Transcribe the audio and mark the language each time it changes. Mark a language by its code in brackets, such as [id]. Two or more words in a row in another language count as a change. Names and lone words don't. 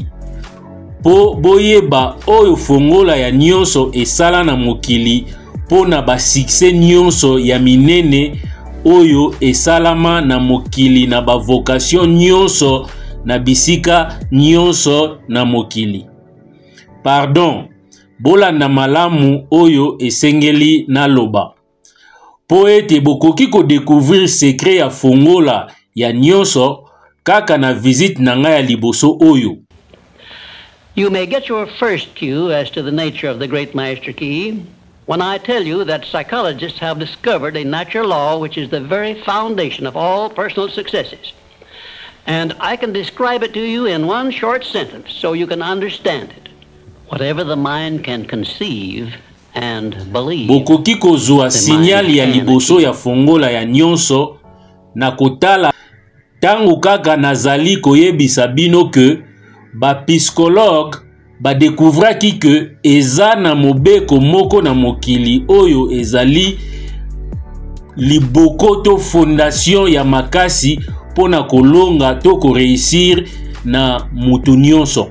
[ln] Po boyeba oyo fongola ya nyonso esala na mokili po na ba succès nyonso ya minene oyo esalama na mokili na ba vocation nyonso na bisika nyonso na mokili. Pardon, bolanda malamu oyo esengeli na loba. Po ete bokoki ko découvrir secret ya fongola ya nyonso kaka na visite na ngai ya liboso oyo. [en] You may get your first cue as to the nature of the great master key when I tell you that psychologists have discovered a natural law which is the very foundation of all personal successes. And I can describe it to you in one short sentence so you can understand it. Whatever the mind can conceive and believe. [ln] Bokoki kozwa signal ya liboso ya fongola ya nyonso na kotala tangu kaka nazali koyebisa bino ke ba psychologue ba découvraki que eza na mobeko moko na mokili oyo ezali libokoto fondation ya makasi pona kolonga to ko réussir na mutu nyonso.